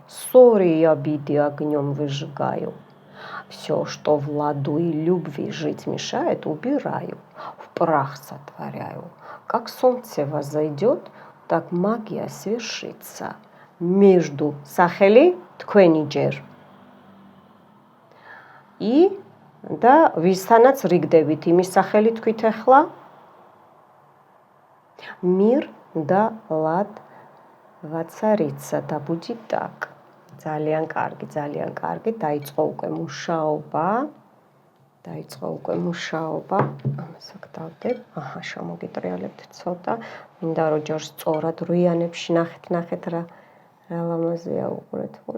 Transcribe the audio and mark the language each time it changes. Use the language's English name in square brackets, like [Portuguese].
[Russian] Ссоры и обиды огнем выжигаю. Все, что в ладу и любви жить мешает, убираю. В прах сотворяю. Как солнце возойдет, так магия свершится. [Georgian] Между სახელი თქვენი ჯერ. И და ვისთანაც რიგდებით, იმის სახელი თქვით ახლა? [Russian] Мир да лад воцарится, да будет так. [Georgian] ძალიან კარგი, დაიწყო უკვე მუშაობა. დაიწყო უკვე მუშაობა. ამას აქ დავდებ. აჰა, შემოგიტრიალებთ ცოტა. მინდა რომ ჯერ სწორად რუიანებში ნახეთ რა ლამაზია უყურეთ.